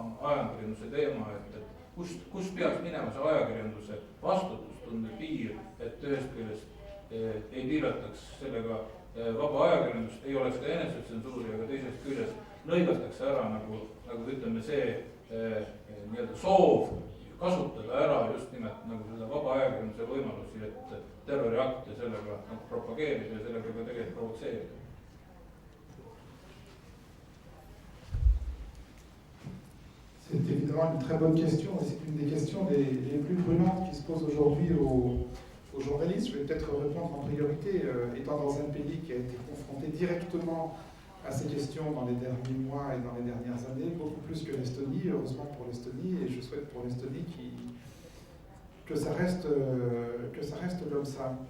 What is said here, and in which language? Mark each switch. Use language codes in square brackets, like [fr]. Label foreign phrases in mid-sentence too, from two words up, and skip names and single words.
[et] ajakirjanduse teema, et kus peaks minema see ajakirjanduse vastutustunde piir, et ühest küljest ei piirataks sellega vaba ajakirjandust, ei oleks ka enesetsensuuri, aga teisest küljest lõigatakse ära nagu ütleme see nii-öelda soov kasutada ära just nimelt nagu seda vaba ajakirjanduse võimalusi, et terroriakte sellega propageerida ja sellega ka tegelikult provotseerida. [fr] C'est évidemment une très bonne question et c'est une des questions les plus brûlantes qui se posent aujourd'hui aux journalistes. Je vais peut-être répondre en priorité, étant dans un pays qui a été confronté directement à ces questions dans les derniers mois et dans les dernières années, beaucoup plus que l'Estonie, heureusement pour l'Estonie, et je souhaite pour l'Estonie que ça reste comme ça.